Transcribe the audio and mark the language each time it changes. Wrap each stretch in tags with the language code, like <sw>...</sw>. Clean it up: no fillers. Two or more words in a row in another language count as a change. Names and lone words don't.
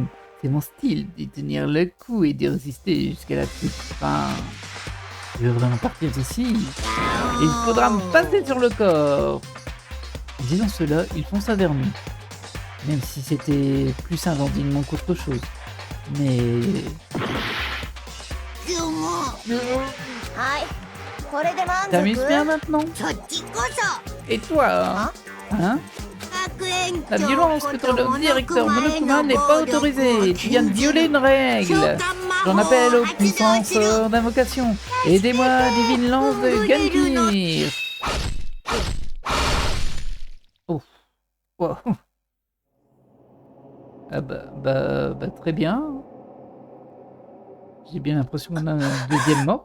<fr>C'est mon style de tenir le coup et de résister jusqu'à la toute fin. je veux vraiment partir d'ici. Il faudra me passer sur le corps. Disant cela, il fonça vers nous. Même si c'était plus un dandinement qu'autre chose. Mais...</fr> <ja>はいこれで満足</ja> <fr>T'amuses bien maintenant?</fr> <ja>そっちこそ</ja> <fr>Et toi? Hein?</fr> <ja>学園</ja> <fr>La</fr> <ja>長</ja> <fr>violence</fr> <ja>こ</ja> <fr>contre</fr> <ja>と</ja> <fr>le</fr> <ja>モノ</ja> <fr>directeur</fr> <ja>クマへ</ja> <fr>Monokuma</fr> <ja>の</ja> <fr>n'est pas</fr> <ja>暴力を</ja> <fr>autorisée. Tu viens de</fr> <ja>禁じ</ja> <fr>violer</fr> <ja>る</ja> <fr>une</fr> <ja>召</ja> <fr>règle.</fr> <ja>喚魔</ja> <fr>J'en</fr> <ja>法</ja> <fr>appelle</fr> <ja>を</ja> <fr>aux</fr> <ja>発動</ja> <fr>puissances</fr> <ja>する</ja> <fr>d'invocation. Aidez-moi, divine lance de Gandir. Oh. Wow. Ah bah très bien. J'ai bien l'impression qu'on a un deuxième mort.</fr>